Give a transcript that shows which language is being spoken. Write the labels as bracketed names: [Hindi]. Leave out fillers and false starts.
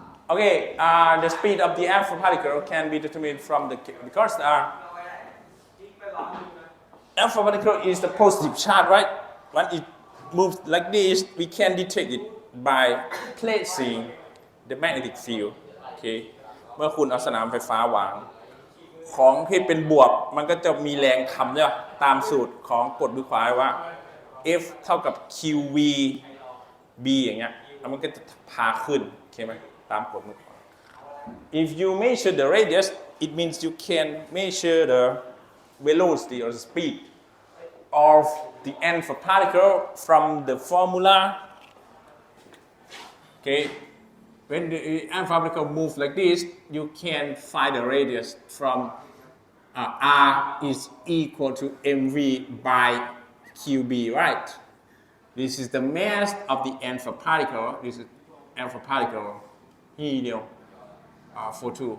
[English] Okay, the speed of the alpha particle can be determined from because alpha particle is the positive charge, right? When it moves like this, we can detect it by placing the magnetic field. [Thai] Okay, เมื่อคุณเอาสนามไฟฟ้าวางของที่เป็นบวกมันก็จะมีแรงทำเนี่ยตามสูตรของกฎมือขวาว่า F เท่ากับ QV B อย่างเงี้ยแล้วมันก็จะพาขึ้นโอเคไหมตามกฎมือขวา [English] If you measure the radius it means you can measure the velocity or the speed of the alpha particle from the formula. Okay, when the alpha particle moves like this, you can find the radius from R is equal to mv by qb, right? This is the mass of the alpha particle. This is alpha particle, helium 42.